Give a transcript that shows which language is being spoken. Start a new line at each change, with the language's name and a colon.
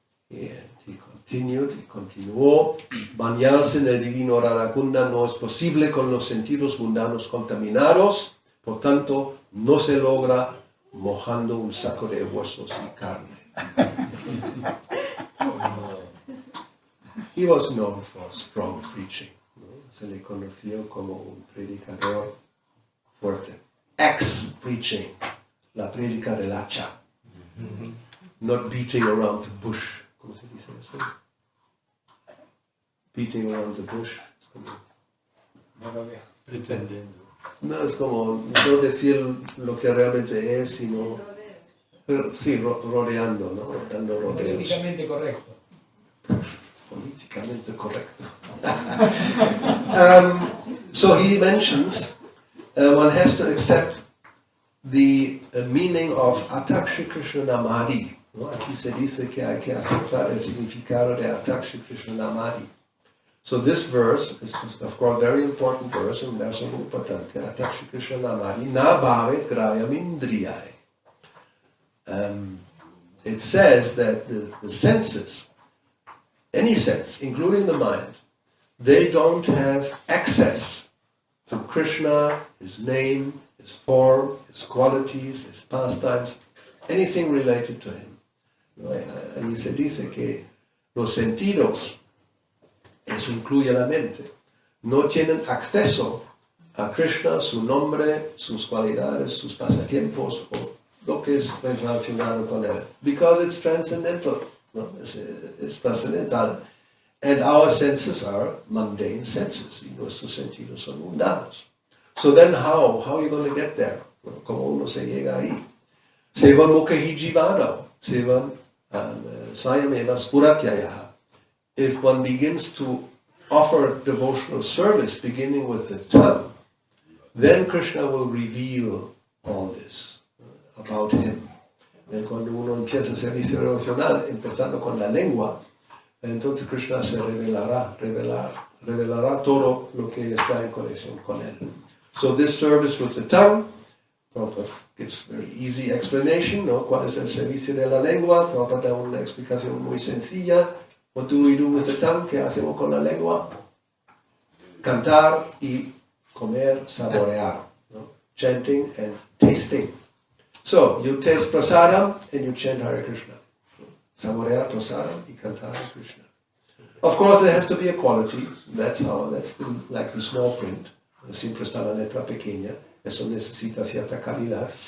Spanish: Y continuó, bañarse en el divino Radhakunda no es posible con los sentidos mundanos contaminados, por tanto no se logra mojando un saco de huesos y carne.
English: He was known for strong preaching, ¿no?
Spanish: Se le conoció como un predicador fuerte. Ex-preaching, la predica del hacha.
English: Not beating around the bush.
Spanish: ¿Cómo se dice eso?
English: Beating around the bush.
Spanish: Es como... Pretendiendo. No, es como no decir lo que realmente es, sino... Sí, rodeando, ¿no? Dando rodeos. Políticamente correcto. Politicamente correcto.
English: So he mentions one has to accept the meaning of Atak Shri Krishna Namadi.
Spanish: ¿No? Aquí se dice que hay que aceptar el significado de Atak Shri Krishna Namadi.
English: So this verse is of course a very important verse,
Spanish: un verso muy importante.
Sanskrit: Atak Shri Krishna Namadi na bhavet grayam indriyai.
English: It says that the senses, any sense, including the mind, they don't have access to Krishna, his name, his form, his qualities, his pastimes, anything related to him.
Spanish: Ahí se dice que los sentidos, eso incluye la mente, no tienen acceso a Krishna, su nombre, sus cualidades, sus pasatiempos, o lo que es relacionado con él.
English: Because it's transcendental.
Spanish: No, es trascendental.
English: And our senses are mundane senses.
Spanish: Y nuestros sentidos son mundanos.
English: So then how are you going to get there?
Spanish: Bueno, ¿cómo uno se llega ahí?
Sanskrit: Sevan mukhi jivado. Sevan sayameva spuratyaya.
English: If one begins to offer devotional service beginning with the tongue, then Krishna will reveal all this about him.
Spanish: Cuando uno empieza el servicio devocional empezando con la lengua, entonces Krishna se revelará todo lo que está en conexión con él.
English: So this service with the tongue, Prabhupada gives very easy explanation, ¿no?
Spanish: ¿Cuál es el servicio de la lengua? Prabhupada da una explicación muy sencilla.
English: What do we do with the tongue?
Spanish: ¿Qué hacemos con la lengua? Cantar y comer, saborear, ¿no?
English: Chanting and tasting. So, you taste prasadam and you chant Hare Krishna.
Spanish: Saborear prasadam y cantar Hare Krishna.
English: Of course, there has to be a quality. That's like the small print.
Spanish: Siempre está la letra pequeña. Eso necesita cierta calidad.